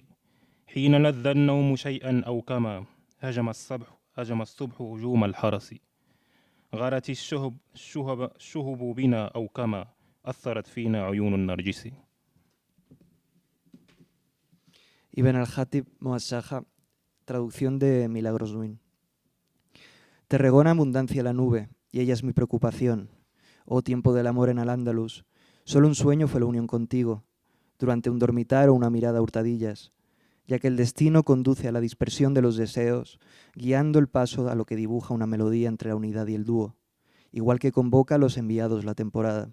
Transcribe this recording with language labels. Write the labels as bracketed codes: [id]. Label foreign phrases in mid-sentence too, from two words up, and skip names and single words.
[ar] حين لذ النوم شيئا أو كما هجم الصبح هجوم الحرس. غارت الشهب بنا أو كما أثرت فينا عيون النرجس. [es] Ibn al-Hatib Muassaja, traducción de Milagros Nuin. Te regona abundancia la nube, y ella es mi preocupación. Oh tiempo del amor en Al-Ándalus, solo un sueño fue la unión contigo, durante un dormitar o una mirada a hurtadillas, ya que el destino conduce a la dispersión de los deseos, guiando el paso a lo que dibuja una melodía entre la unidad y el dúo, igual que convoca a los enviados la temporada.